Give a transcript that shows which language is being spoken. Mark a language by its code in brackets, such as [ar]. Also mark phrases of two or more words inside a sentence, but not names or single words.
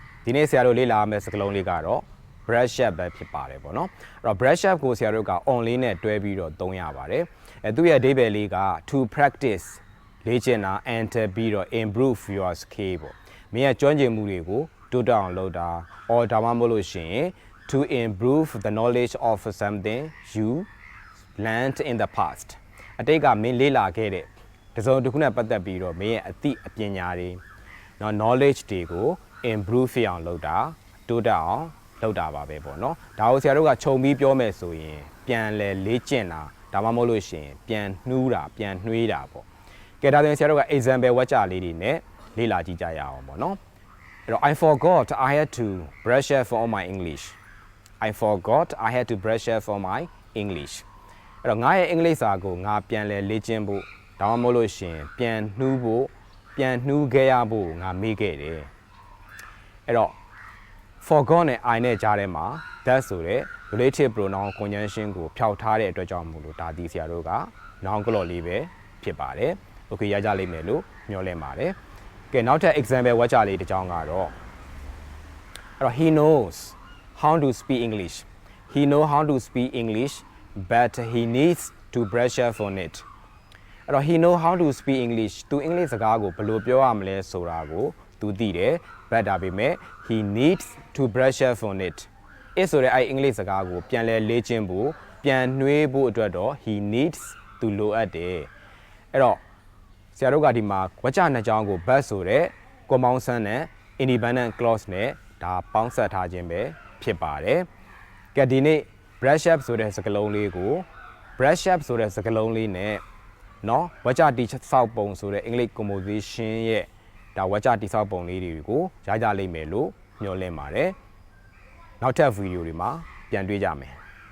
[my] ဒီနေ့ဆရာတို့လေ့လာမယ့်စကားလုံးလေးကတော့ [en] brush up [my] ပဲဖြစ်ပါတယ်ပေါ့နော်အဲ့တော့ [en] brush up [my] ကိုဆရာတို့က on လေးနဲ့တွဲပြီးတော့သုံးရပါတယ်သူ့ရဲ့အဓိပ္ပာယ်လေးက [en] to practice [my] လေ့ကျင့်တာ and ပြီးတော့ [en] improve your skill [my] ပေါ့မင်းရဲ့ကျွမ်းကျင်မှု တွေကိုတိုးတက်အောင်လုပ်တာ or ဒါမှမဟုတ်လို့ရှိရင် [en] to improve the knowledge of something you learned in the past [my] အတိတ်ကမင်းလေ့လာခဲ့တဲ့တစုံတစ်ခုနဲ့ပတ်သက်ပြီးတော့မင်း ရဲ့အသိအပညာတွေနော် knowledge တွေကို improve အောင်လုပ်တာတိုးတက်အောင်လုပ်တာပါပဲပေါ့နော်ဒါကိုဆရာတို့ကခြုံပြီးပြောမယ်ဆို ရင်ပြန်လဲလေ့ကျင့်တာဒါမှမဟုတ်လို့ရှိရင်ပြန်နှူးတာပြန်နှွေးတာပေါ့ကဲဒါဆိုရင်ဆရာတို့က example ဝါကျလေးတွေနဲ့လေ့လာကြည့်ကြရအောင်ပေါ့နော်အဲ့တော့ [en] I forgot I had to brush up on my English I forgot I had to brush up on my English [my] အဲ့တော့ငါရဲ့အင်္ဂလိပ်စာကိုငါပြန်လဲလေ့ကျင့်ဖို့ဒါမှမဟုတ်လို့ရှိရင်ပြန်နှူးဖို့ပြန်နှူးခဲ့ရဖို့ငါမေ့ခဲ့တယ်အဲ့တော့ forgot နဲ့ I နဲ့ကြားထဲမှာ that ဆိုတဲ့ [en] relative pronoun conjunction [my] ကိုဖျောက်ထားတဲ့အတွက်ကြောင့်မို့လို့ဒါဒီဆရာတို့က noun ကလော်လေးပဲဖြစ်ပါတယ် okay ရကြလိမ့်မယ်လို့မျှော်လင့်ပါတယ်ကဲနောက်ထပ် example ဝါကျလေးတစ်ကြောင်းကတော့အဲ့ [en] တော့ he knows how to speak English he know how to speak English but he needs to brush up on it အဲ့တော့ he know how to speak English [my] သူအင်္ဂလိပ်စကားကိုဘ ယ်လိုပြောရမလဲဆိုတာကိုသူသိတယ် but ဒါပေမဲ့ [en] he needs to brush up on it [my] ဆိုတဲ့အဲ့အင်္ဂလိပ်စကားကို ပြန်လဲလေ့ကျင့်ဖို့ပြန်နှွေးဖို့အတွက်တော့ [en] he needs [my] သူလိုအပ်တယ်အဲ့တော့ဆ ရာတို့ကဒီမှာဝကျနှစ်ကြောင်းကို but ဆိုတဲ့ compound နဲ့ [en] independent clause [my] နဲ့ဒါပေါင်းစပ်ထားခြင်းပဲဖြစ်ပါတယ်ကဲဒီနေ့ [en] brush up [my] ဆိုတဲ့စကားလုံးလေးကို [en] brush up [my] ဆိုတဲ့စကားလုံးလေးနဲ့နော်ဝကျတိဆောက်ပုံဆိုတဲ့အင်္ဂလိပ် composition ရဲ့ဒါဝကျတိဆောက်ပုံလေးတွေကိုရကြလိမ့်မယ်လို့မျှော်လင့်ပါတယ်နောက်ထပ်ဗီဒီယိုတွေမှာပြန်တွေ့ကြမယ်